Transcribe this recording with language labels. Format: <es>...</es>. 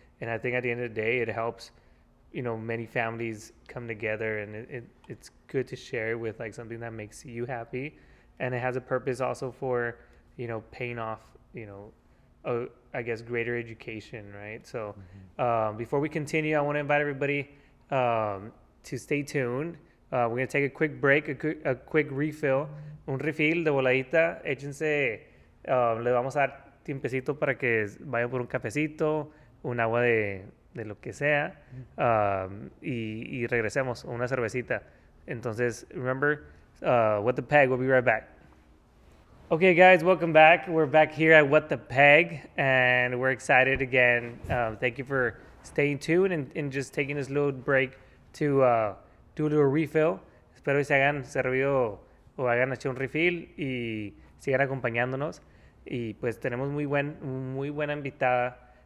<en>And I think at the end of the day, it helps, many families come together, and it's good to share with like something that makes you happy. And it has a purpose also for, paying off, I guess, greater education, right? So before we continue, I want to invite everybody to stay tuned. We're going to take a quick break, a quick refill,</en> <es>un refill de voladita. Échense, le vamos a dar tiempecito para que vayan por un cafecito, un agua de lo que sea, y regresemos, una cervecita.</es> <en>Entonces, remember, What the Peg, we'll be right back. Okay, guys, welcome back. We're back here at What the Peg, and we're excited again. Thank you for staying tuned and just taking this little break to do a little refill.</en> <es>Espero que se hayan servido o hayan hecho un refill y sigan acompañándonos. Y pues tenemos muy buena invitada.</es>